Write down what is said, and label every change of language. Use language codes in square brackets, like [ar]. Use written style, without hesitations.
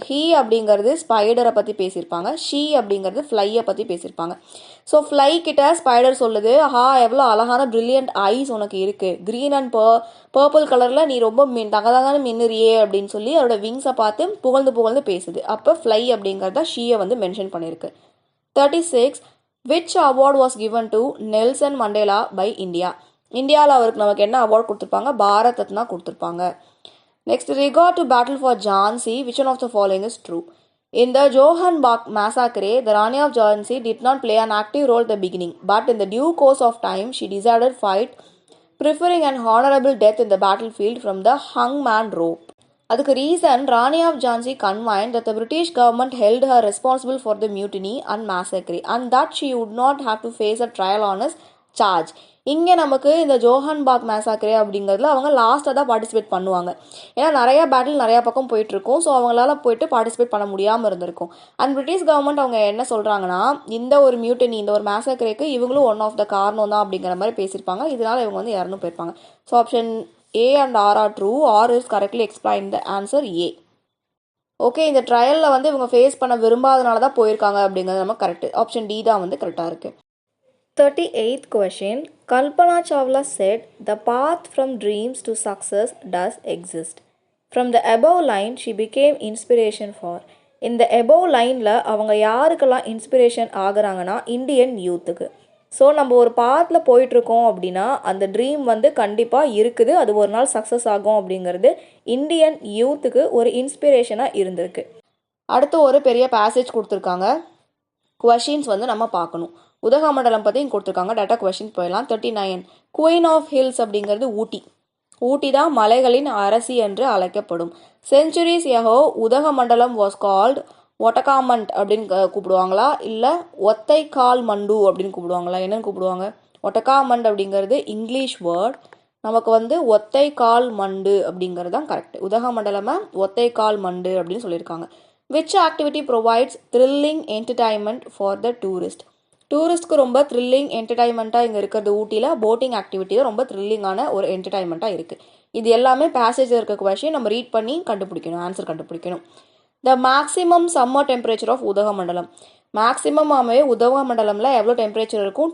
[ta] He அப்படிங்கிறது ஸ்பைடரை பற்றி பேசியிருப்பாங்க, ஷீ அப்படிங்கிறது ஃப்ளையை பற்றி பேசியிருப்பாங்க. ஸோ ஃப்ளை கிட்ட ஸ்பைடர் சொல்லுது, எவ்வளோ அழகான பிரில்லியன்ட் ஐஸ் உனக்கு இருக்குது, க்ரீன் அண்ட் பர்பிள் கலரில் நீ ரொம்ப தகதகான மின்னுறியே அப்படின்னு சொல்லி அதோட விங்ஸை பார்த்து புகழ்ந்து பேசுது. அப்போ ஃப்ளை அப்படிங்கிறத ஷீயை வந்து மென்ஷன் பண்ணியிருக்கு. [en] 36 which award was given to Nelson Mandela by India. [ta] இந்தியாவில் அவருக்கு நமக்கு என்ன அவார்ட் கொடுத்துருப்பாங்க, பாரத் ரத்னா கொடுத்துருப்பாங்க. [en] Next, regard to battle for Jhansi, which one of the following is true? In the Johannesburg massacre, the Rani of Jhansi did not play an active role at the beginning, but in the due course of time, she decided fight, preferring an honorable death in the battlefield from the hangman rope. அதுக்கு reason, Rani of Jhansi convined that the British government held her responsible for the mutiny and massacre and that she would not have to face a trial on his charge. [ta] இங்கே நமக்கு இந்த ஜோஹன்பர்க் மேசாக்கரே அப்படிங்கிறதுல அவங்க லாஸ்ட்டாக தான் participate பண்ணுவாங்க. ஏன்னா நிறையா பேட்டில் நிறையா பக்கம் போயிட்டுருக்கும். ஸோ அவங்களால போயிட்டு பார்ட்டிசிபேட் பண்ண முடியாமல் இருந்திருக்கும். அண்ட் பிரிட்டிஷ் கவர்மெண்ட் அவங்க என்ன சொல்கிறாங்கன்னா, இந்த ஒரு மியூட்டனி, இந்த ஒரு மேசாக்கரேக்கு இவங்களும் ஒன் ஆஃப் த காரணம் தான் அப்படிங்கிற மாதிரி பேசியிருப்பாங்க. இதனால் இவங்க வந்து இறந்து போயிருப்பாங்க. So option A and R are true. R is correctly explain the answer A. Okay, இந்த ட்ரையலில் வந்து இவங்க ஃபேஸ் பண்ண விரும்பாதனால தான் போயிருக்காங்க அப்படிங்கிறது நம்ம கரெக்ட். ஆப்ஷன் டி தான் வந்து கரெக்டாக இருக்குது. [en] 38th question. Kalpana Chawla said, the path from dreams to success does exist. From the above line, she became inspiration for. [ta] இந்த above லைனில் அவங்க யாருக்கெல்லாம் இன்ஸ்பிரேஷன் ஆகுறாங்கன்னா இந்தியன் யூத்துக்கு. ஸோ நம்ம ஒரு பாத்தில் போயிட்டுருக்கோம் அப்படின்னா அந்த ட்ரீம் வந்து கண்டிப்பாக இருக்குது, அது ஒரு நாள் சக்ஸஸ் ஆகும் அப்படிங்கிறது இந்தியன் யூத்துக்கு ஒரு இன்ஸ்பிரேஷனாக இருந்திருக்கு. அடுத்து ஒரு பெரிய பேசேஜ் கொடுத்துருக்காங்க. கொஷின்ஸ் வந்து நம்ம பார்க்கணும். உதகமண்டலம் பற்றி இங்கே கொடுத்துருக்காங்க. டேட்டா கொஷின் போயிடலாம். 39 குயின் ஆஃப் ஹில்ஸ் அப்படிங்கிறது ஊட்டி தான் மலைகளின் அரசி என்று அழைக்கப்படும். செஞ்சுரிஸ் எஹோ உதகமண்டலம் வாஸ் கால்டு ஒட்டகாமண்ட் அப்படின்னு கூப்பிடுவாங்களா, இல்லை ஒத்தை கால் மண்டு அப்படின்னு கூப்பிடுவாங்களா, என்னன்னு கூப்பிடுவாங்க? ஒட்டகாமண்ட் அப்படிங்கிறது இங்கிலீஷ் வேர்ட், நமக்கு வந்து ஒத்தை கால் மண்டு அப்படிங்கிறது தான் கரெக்ட். உதகமண்டலமை ஒத்தை கால் மண்டு அப்படின்னு சொல்லியிருக்காங்க. [en] Which activity provides thrilling entertainment for the tourist? [ta] டூரிஸ்ட்க்கு ரொம்ப த்ரில்லிங் என்டர்டைன்மெண்ட்டாக இங்கே இருக்கிறது ஊட்டியில் போட்டிங் ஆக்டிவிட்டி தான் ரொம்ப த்ரில்லிங்கான ஒரு என்டர்டைன்மெண்ட்டாக இருக்குது. இது எல்லாமே பேசேஜில் இருக்க கொஷின் நம்ம ரீட் பண்ணி கண்டுபிடிக்கணும், ஆன்சர் கண்டுபிடிக்கணும். [en] The maximum summer temperature of Udhagamandalam. [ta] மேக்ஸிமமாகவே உதகமண்டலமில் எவ்வளோ டெம்பரேச்சர் இருக்கும்?